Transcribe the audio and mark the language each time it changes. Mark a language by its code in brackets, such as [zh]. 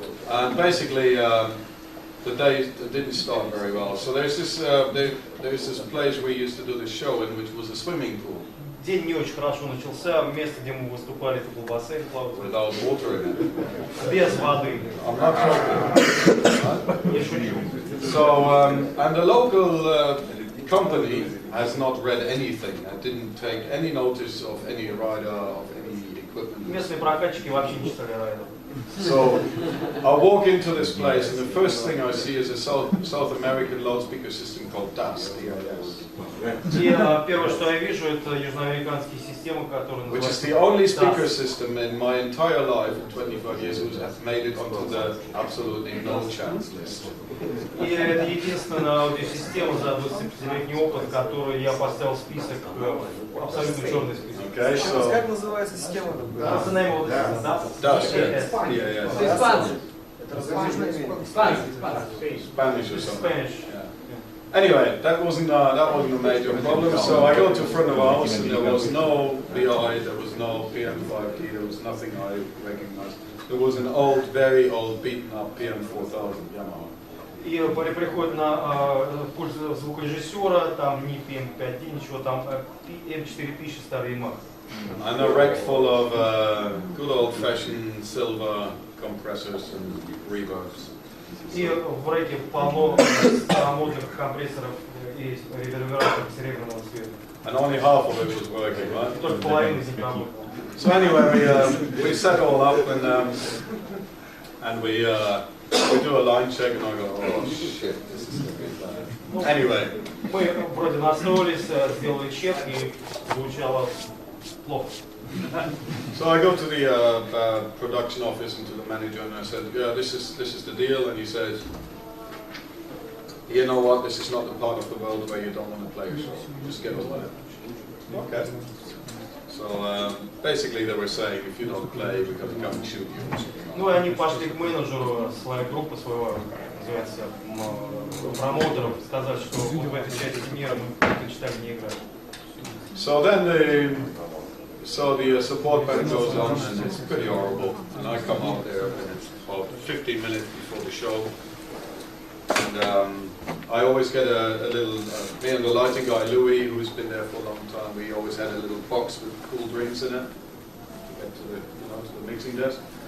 [en] And basically, the day didn't start very well. So there's this place we used to do the show in, which was a swimming pool. [ru] День не очень хорошо начался. Место, где мы выступали, это был бассейн плавательный. [en] Without water in it. [ru] Без воды. [en] I'm not joking. [ru] Не шучу. [en] So, and the local company has not read anything. I didn't take any notice of any rider, of any equipment. [ru] Местные прокатчики вообще не читали райдер. [en] So I walk into this place, and the first thing I see is a South American loudspeaker system called DAS. [ru] И первое, что я вижу, это южноамериканские системы, которые [en] Which is [ru] называются [en] the only speaker [ru] DAS. [en] system in my entire life, in 25 years, who has made it onto the absolutely no chance list. [ru] И это единственная аудиосистема за 25-летний опыт, которую я поставил в список, абсолютно черный список. [en] Okay, so [ru] Как называется система? [en] What's the name of this? DAS, yeah. Spanish or something. Spanish. Anyway, that wasn't a major problem. So I go to front of house, and there was no BI, there was no PM5T, there was nothing I recognized. There was an old, very old, beaten up PM4000 Yamaha. [ru] И приходит на пульт звукорежиссера, там ни PM5T, ничего, там M4000 старый Yamaha. [en] And a rack full of good old-fashioned silver compressors and reverbs. [ru] И в рэке полно старомодных компрессоров и ревербераторов серебряного цвета. [en] And only half of it was working, right? [ru] Только половина из них работала. [en] So anyway, we set all up, and we do a line check, and I go, oh shit, this is gonna be bad. Anyway. [ru] Мы вроде настроились, сделали чек, и звучало плохо. [en] So I go to the production office and to the manager, and I said, yeah, this is the deal. And he says, you know what, this is not the part of the world where you don't want to play a show. Just get over it. Okay. So basically they were saying, if you don't play, we're going to come and shoot you. [ru] Ну и они пошли к менеджеру своей группы, своего, называется, промоутеров, сказать, что в этой части мира мы предпочитаем не играть. [en] So then the support band goes on, and it's pretty horrible. And I come out there, and it's about 15 minutes before the show. And I always get a little, me and the lighting guy, Louis, who's been there for a long time, we always had a little box with cool drinks in it to get to the, to the mixing desk.